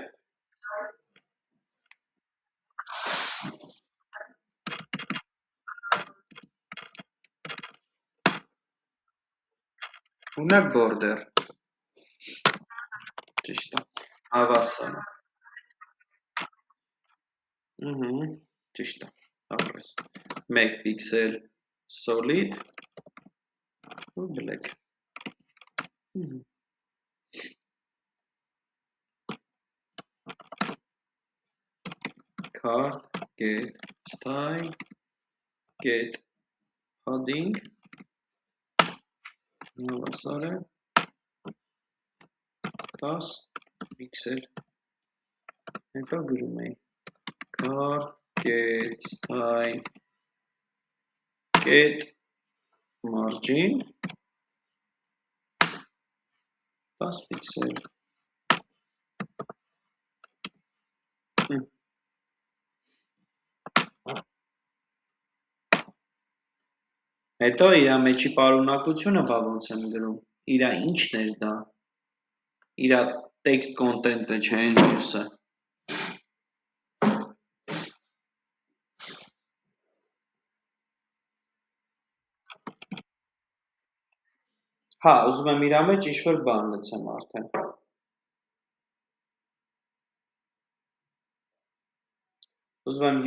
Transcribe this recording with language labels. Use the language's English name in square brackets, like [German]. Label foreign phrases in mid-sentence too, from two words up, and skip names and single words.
[Armenian] Օրինակ border։ Ճիշտ է։ Հավասար է։ Ճիշտ է։ Ապրես։ 1 [English] pixel solid [Armenian] ու black։ [English] Card get style get padding [Armenian] հավասար է 10 pixel։ Հետո գրում ենք [English] card get style get margin 10 pixel։ [Armenian] Հետո իր մեջի պարունակությունը բա ոնց եմ գրում։ Իրա ինչն էր դա։ Իրա [English] text content-ը [Armenian] չէ, այն մյուսը։ Հա, ուզում եմ իրա մեջ ինչ-որ բան լցեմ արդեն։ Ուզում եմ